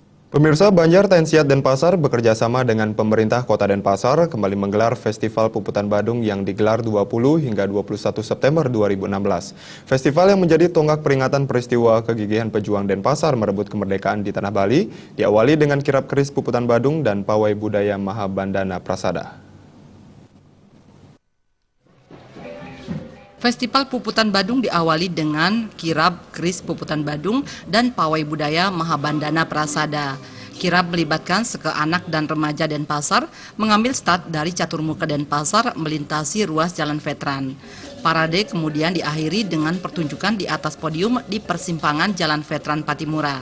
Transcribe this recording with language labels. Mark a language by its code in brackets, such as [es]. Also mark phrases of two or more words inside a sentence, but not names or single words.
[id] Pemirsa, Banjar Tensiat Denpasar bekerja sama dengan pemerintah Kota Denpasar kembali menggelar Festival Puputan Badung yang digelar 20 hingga 21 September 2016. Festival yang menjadi tonggak peringatan peristiwa kegigihan pejuang Denpasar merebut kemerdekaan di Tanah Bali diawali dengan kirap keris Puputan Badung dan pawai budaya Mahabandana Prasada. Festival Puputan Badung diawali dengan kirab keris Puputan Badung dan pawai budaya Mahabandana Prasada. Kirab melibatkan anak dan remaja Denpasar mengambil start dari Caturmuka Denpasar melintasi ruas Jalan Veteran. Parade kemudian diakhiri dengan pertunjukan di atas podium di persimpangan Jalan Veteran Patimura.